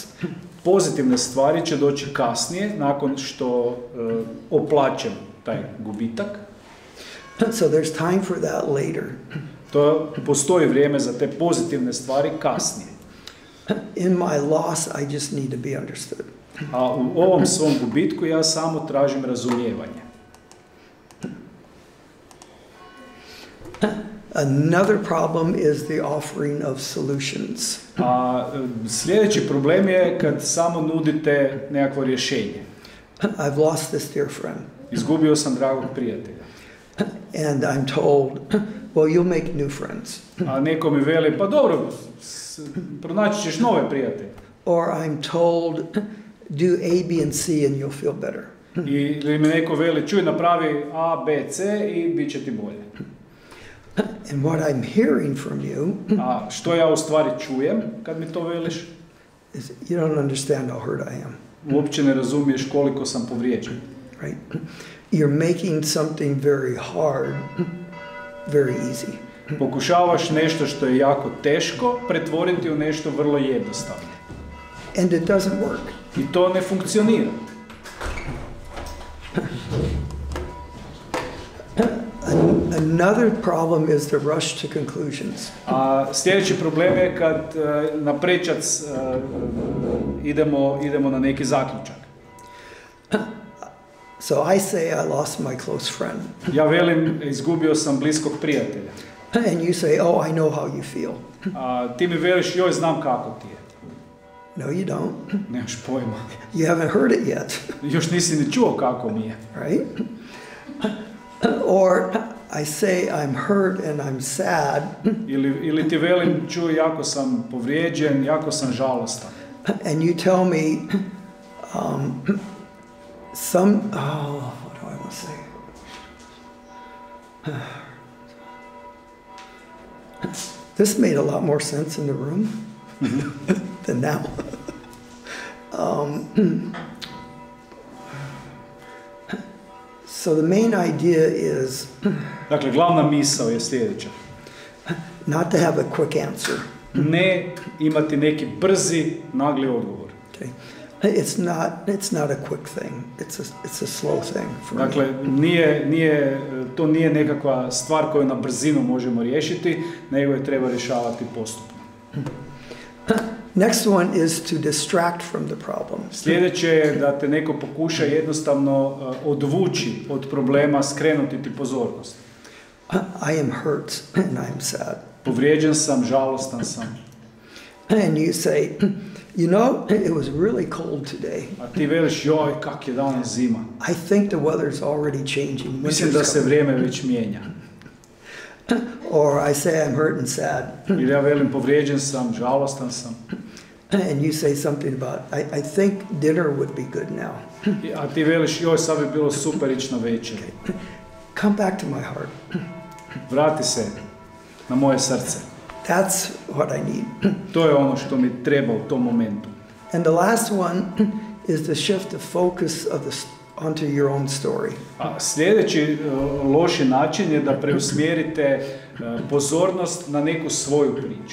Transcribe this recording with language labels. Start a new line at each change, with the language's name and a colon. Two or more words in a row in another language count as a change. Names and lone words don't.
Croatian: Pozitivne stvari će doći kasnije, nakon što oplačem taj gubitak.
English: So there's time for that later.
Croatian: To postoji vrijeme za te pozitivne stvari kasnije.
English: In my loss, I just need to be understood.
Croatian: A u ovom svom gubitku ja samo tražim razumijevanje.
English: Another problem is the offering of solutions.
Croatian: A sljedeći problem je kad samo nudite nekakvo rješenje.
English: I've lost this dear friend.
Croatian: Izgubio sam dragog prijatelja.
English: And I'm told, well, you'll make new friends.
Croatian: A neko mi veli, pa dobro, pronaći ćeš nove prijatelje.
English: Or I'm told, do A, B, and C and you'll feel better.
Croatian: Ili mi neko veli, čuj, napravi A, B, C i bit će ti bolje.
English: And what I'm hearing from you,
Croatian: a što ja u stvari čujem kad mi to veliš?
English: Is you don't understand how hurt I am.
Croatian: Uopće ne razumiješ koliko sam povrijeđen.
English: Right? You're making something very hard, very easy.
Croatian: Pokušavaš nešto što je jako teško pretvoriti u nešto vrlo jednostavno.
English: And it doesn't work.
Croatian: I to ne funkcionira.
English: Another problem is the rush to conclusions.
Croatian: A sljedeći problem je kad na prečac idemo na neki zaključak.
English: So I say I lost my close friend.
Croatian: Ja velim, izgubio sam bliskog prijatelja.
English: And you say, oh, I know how you feel.
Croatian: A ti mi veliš, joj, znam kako ti je.
English: No, you don't.
Croatian: Nemaš pojma.
English: You haven't heard it yet.
Croatian: Još nisi ni čuo kako mi je.
English: Right? Or I say I'm hurt and I'm sad.
Croatian: Ili ti velim, čuj, jako sam povrijeđen, jako sam žalostan.
English: And you tell me what do I want to say? This made a lot more sense in the room than now. So the main idea is
Croatian: Dakle, glavna misao je sljedeća.
English: Not to have a quick answer.
Croatian: Ne imati neki brzi, nagli odgovor.
English: Okay. It's not a quick thing. It's a slow thing for
Croatian: dakle,
English: me.
Croatian: To nije nekakva stvar koju na brzinu možemo riješiti, nego je treba rješavati postupno.
English: Next one is to distract from the problem.
Croatian: Sljedeće je da te neko pokuša jednostavno odvući od problema, skrenuti ti pozornost.
English: I am hurt and I am sad.
Croatian: Povrijeđen sam, žalostan sam.
English: And you say, you know, it was really cold today.
Croatian: A ti veliš, joj, kak je danas zima.
English: I think the weather's already changing.
Croatian: Mislim da se vrijeme već mijenja.
English: Or I say I'm hurt and sad.
Croatian: Ili ja velim, povrijeđen sam, žalostan sam.
English: And you say something about, I think dinner would be good now.
Croatian: A ti veliš, joj, sad bi bilo super ići na večer.
English: Come back to my heart.
Croatian: Vrati se na moje srce.
English: That's what I need.
Croatian: To je ono što mi treba u tom momentu.
English: And the last one is to shift the focus of onto your own story.
Croatian: A sljedeći loši način je da preusmjerite pozornost na neku svoju priču.